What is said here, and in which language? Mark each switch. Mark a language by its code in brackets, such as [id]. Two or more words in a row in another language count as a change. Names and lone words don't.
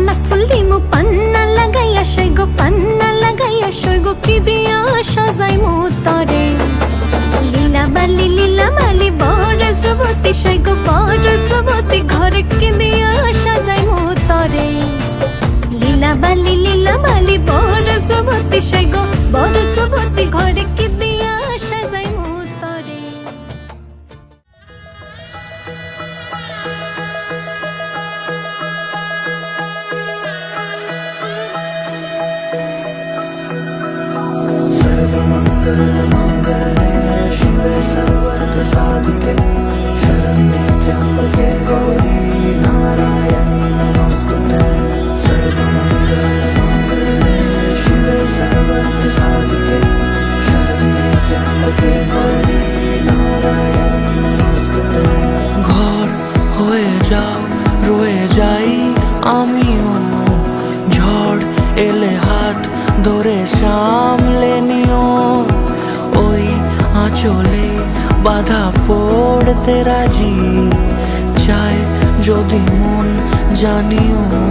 [bn] ফুল দিমু পান্না লাগাইয়া সইগো পান্না লাগাইয়া সইগো কি দিয়া সাজাইমু তরে লীলা বালি বড় যুবতী সইগো বড় যুবতী ঘরে কি দিয়া সাজাইমু তরে লীলা বালি বড় যুবতী সইগো বড় যুবতী ঘরে কি দিয়া সাজাইমু তরে [sa] सर्वमङ्गलमाङ्गल्ये शिवे सर्वार्थसाधिके शरण्ये त्र्यम्बके गौरी नारायणी नमोऽस्तुते सर्वमङ्गलमाङ्गल्ये शिवे सर्वार्थसाधिके शरण्ये त्र्यम्बके गौरी नारायणी नमोऽस्तुते [bn] ঘর হয়ে যাও রয়ে যাই আমিও ঝড় এলে হাত ধরে সামলে নিও ওই আঁচলে বাধা পড়তে রাজি চায় যদি মন জানিও